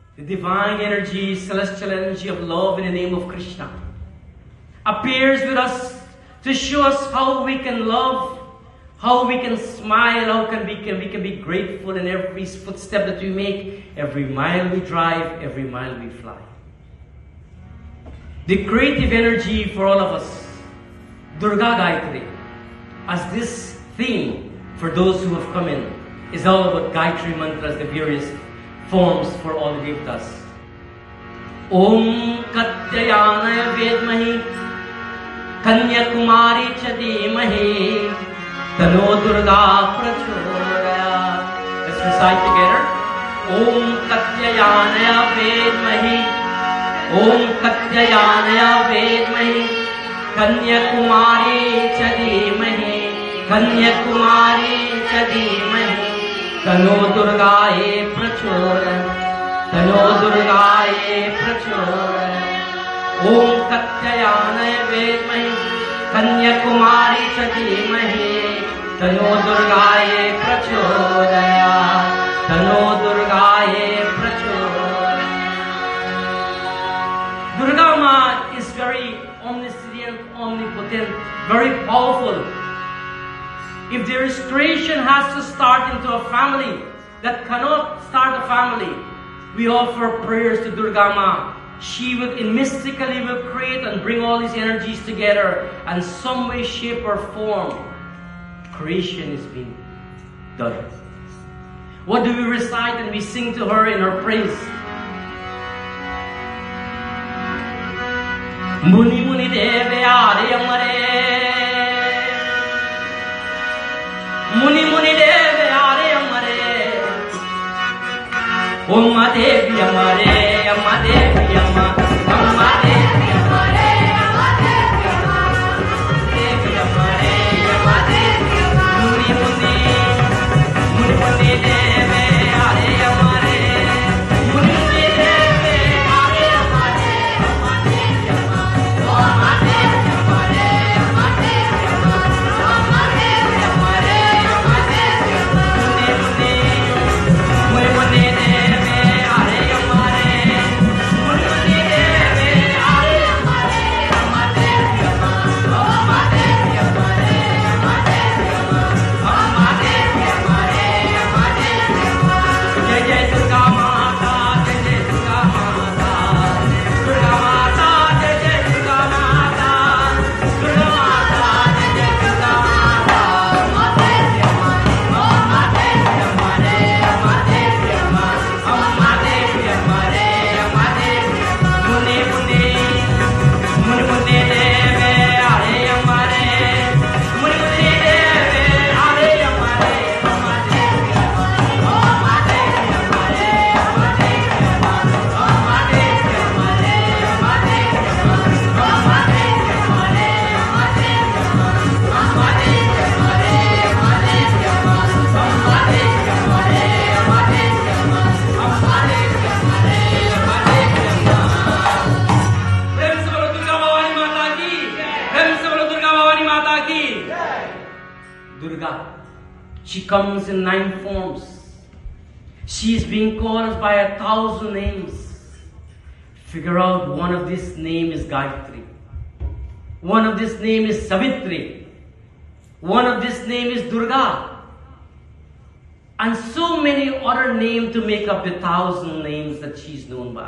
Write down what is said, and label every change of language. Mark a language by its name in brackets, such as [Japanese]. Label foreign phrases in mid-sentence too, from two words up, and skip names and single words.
[English] divine energy, celestial energy of love in the name of Krishna, appears with us to show us how we can love, how we can smile, how we can be grateful in every footstep that we make, every mile we drive, every mile we fly. The creative energy for all of us, Durga Gayatri, as this theme for those who have come in, is all about Gayatri mantras, the various forms for all the devtas. [Sanskrit] ॐ कात्यायनाय विद्महे कन्याकुमारी धीमहि तन्नो दुर्गा प्रचोदया. [English] Let's recite together. [Sanskrit] ॐ कात्यायनाय विद्महे ॐ कात्यायनाय विद्महे कन्याकुमारी धीमहि कन्याकुमारी धीमहि तन्नो दुर्गाये प्रचोदया तन्नो दुर्गाये प्रचोदया. ॐ कात्यायनाय विद्महे कन्याकुमारी धीमहि तन्नो दुर्गाये प्रचोदया तन्नो दुर्गाये प्रचोदया. [English] Durga Ma is very omniscient, omnipotent, very powerful. If there is creation has to start into a family that cannot start a family, we offer prayers to Durga Ma. She will mystically will create and bring all these energies together, and some way, shape or form, creation is being done. What do we recite and we sing to her in her praise? Muni Muni Deve Are Amare Muni Muni Deve Are Amare Om Devi Amare Amma Devi Amma Amma Devi Amare Amma Devi Amma Devi Amare Amma Devi Amma Muni Muni Deve Are Amare Muni Muni Deve Are Amare Amma Devi Amma Amma Devi Amare Amma Devi Amma Amma Devi Amare Amma Devi Amma Muni Muni Deve Are Amare Muni Muni Deve Are Amare Amma Devi Amma Amma Devi Amare Amma Devi Amma Amma Devi Amare Amma Devi Amma. [Hindi] जय जय दुर्गा माता, जय जय दुर्गा माता, दुर्गा माता, जय जय दुर्गा माता, दुर्गा माता, जय जय दुर्गा माता. Amma Devi Amma, Amma Devi Amare Amma Devi Amma, Amma Devi Amare Amma Devi Amma. Muni Muni Muni Deve Are Amare Muni Muni Deve Are Amare Amma Devi Amma Amma Devi Amare Amma Devi Amma Amma Devi Amare Amma Devi Amma Amma Devi Amare Amma Devi Amma Amma Devi Amare Amma Devi Amma Amma Devi Amare Amma Devi Amma Amma Devi Amare Amma Devi Amma. प्रेम से बोलो दुर्गा भवानी माता की, प्रेम से बोलो दुर्गा भवानी माता की. [English] Durga, she comes in 9 forms. She is being called by 1,000 names. Figure out one of this name is Gayatri. One of this name is Savitri. One of this name is Durga. And so many other names to make up the 1,000 names that she's known by.